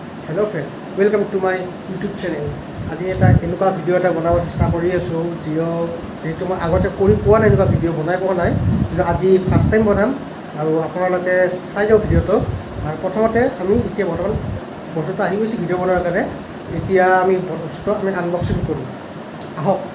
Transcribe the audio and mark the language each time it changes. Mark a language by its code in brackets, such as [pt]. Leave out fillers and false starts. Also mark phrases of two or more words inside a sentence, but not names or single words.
[en] hello friend welcome to my YouTube channel [as] आज এটা এনেকুৱা ভিডিও এটা বনাব চেষ্টা কৰি আছো যেটো মই আগতে কৰি পোৱা নাই এনেকুৱা ভিডিও বনাই পোৱা নাই কিন্তু আজি [en] first time [as] বনাম আৰু আপোনালোকে চাই যাওক ভিডিওটো আৰু প্ৰথমতে আমি এতিয়া বৰ্তমান বস্তুটো আহি গৈছে ভিডিও বনোৱাৰ কাৰণে এতিয়া আমি বস্তুটো আমি আনবক্সিং কৰিম আহক